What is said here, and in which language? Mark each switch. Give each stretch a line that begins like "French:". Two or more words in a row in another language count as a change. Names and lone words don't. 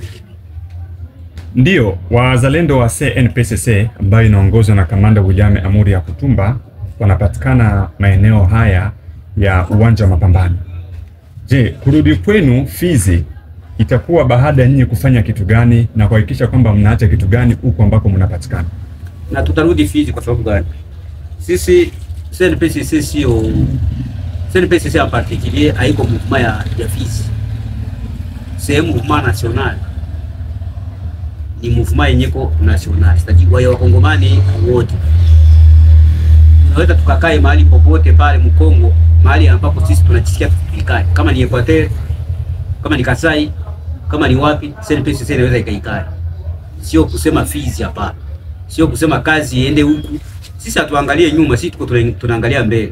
Swahili: Ndio, wazalendo wa CNPSC ambayo inaongozwa na Kamanda William Amuri ya Kutumba wanapatikana maeneo haya ya uwanja wa mapambano. Je, kurudi kwenu Fizi itakuwa baada ya nyinyi kufanya kitu gani na kuhakikisha kwamba mnaacha kitu gani huko ambako mnapatikana? Na tutarudi Fizi kwa sababu gani? Sisi CNPSC sio CNPSC
French: en particulier
Swahili: haiko mouvement ya Fizi.
French: C'est un mouvement national.
Swahili: Ni mouvement yenyeko national. C'est-à-dire wa Wakongomani wote. Tunaweza tukakae mahali popote pale Mkongo, mahali ambapo sisi tunajisikia tukikaa. Kama ni Equateur, kama ni Kasai, kama ni wapi, CNPSC inaweza ikaikae. Sio kusema Fizi hapa. Sio kusema kazi iende huku. Sisi hatuangalie nyuma, sisi tuko tunaangalia mbele.